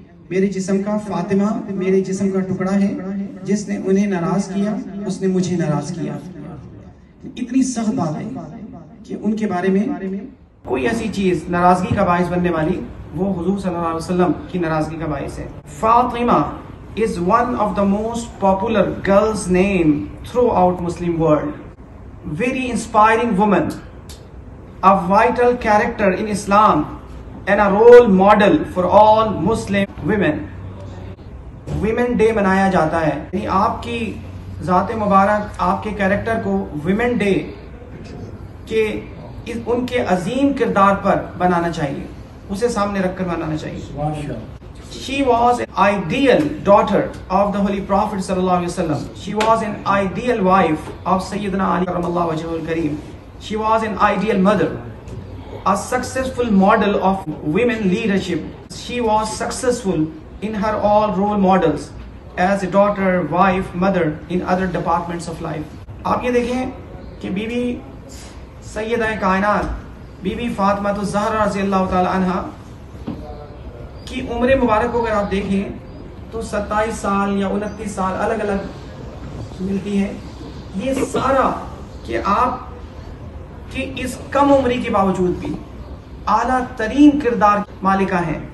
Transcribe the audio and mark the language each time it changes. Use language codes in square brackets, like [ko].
[ur] میرے جسم کا فاطمہ میرے جسم کا ٹکڑا ہے، جس نے انہیں ناراض کیا اس نے مجھے ناراض کیا۔ اتنی سخت بات ہے کہ ان کے بارے میں کوئی ایسی چیز ناراضگی کا باعث بننے والی وہ حضور صلی اللہ علیہ وسلم کی ناراضگی کا باعث ہے۔ [en] Fatima is one of the most popular girls' name throughout Muslim world. Very inspiring woman, a vital character in Islam and a role model for all Muslim women. [ur] Women Day منایا جاتا ہے، یعنی آپ کی ذات مبارک آپ کے کیریکٹر کو ویمن ڈے کے ان کے عظیم کردار پر بنانا چاہیے، اسے سامنے رکھ کر بنانا چاہیے۔ [en] She was an ideal daughter of the Holy Prophet sallallahu alaihi wasallam. She was an ideal wife of Sayyidina Ali karramallahu wajhahul kareem. She was an ideal mother, a successful model of women leadership. She was successful in her all role models as a daughter, wife, mother in other departments of life. [ur] آپ یہ دیکھیں کہ be be سیدہ کائنات be be Fatima الزہرا رضی اللہ تعالی عنہ کی عمر مبارک کو اگر آپ دیکھیں تو 27 سال یا 29 سال الگ الگ ملتی ہے۔ یہ سارا کہ آپ کی اس کم عمری کے باوجود بھی اعلیٰ ترین کردار مالکہ ہیں۔